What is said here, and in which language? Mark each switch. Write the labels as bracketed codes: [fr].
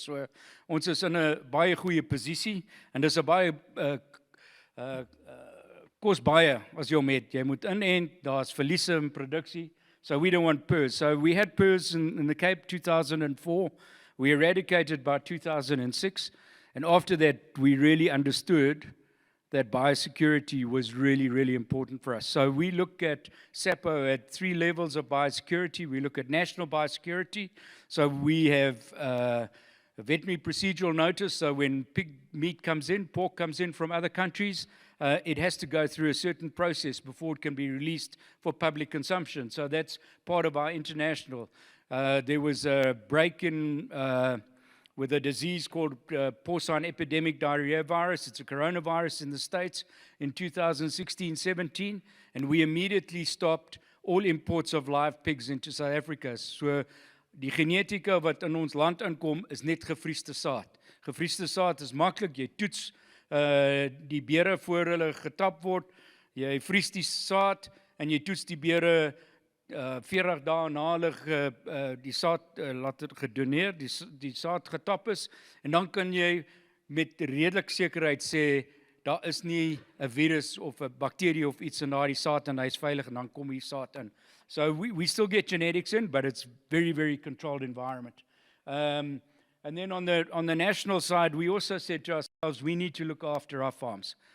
[af] So ons is in 'n baie goeie posisie en dis 'n baie kos baie as jy hom het. Jy moet inent, daar's verliese in produksie. So we don't want PRRS. [en] So we had PRRS in the Cape 2004. We eradicated by 2006. And after that, we really understood that biosecurity was really, really important for us. So we look at SAPO at 3 levels of biosecurity. We look at national biosecurity. So we have a veterinary procedural notice. So when pig meat comes in, pork comes in from other countries, it has to go through a certain process before it can be released for public consumption. So that's part of our international. There was a break-in with a disease called porcine epidemic diarrhea virus. It's a coronavirus in the States in 2016-17, and we immediately stopped all imports of live pigs into South Africa. [af] So die genetika wat in ons land inkom is net gevriesde saad. Gevriesde saad is maklik, jy toets die beere voor hulle getap word, jy vries die saad en jy toets die beere 40 dae na hulle die saad laat het gedoneer, die saad getap is, en dan kan jy met redelik sekerheid sê, daar is nie 'n virus of 'n bakterie of iets in daardie saad en hy is veilig en dan kom die saad in. [en] So we still get genetics in, but it's very, very controlled environment. And then on the national side, we also said to ourselves, we need to look after our farms.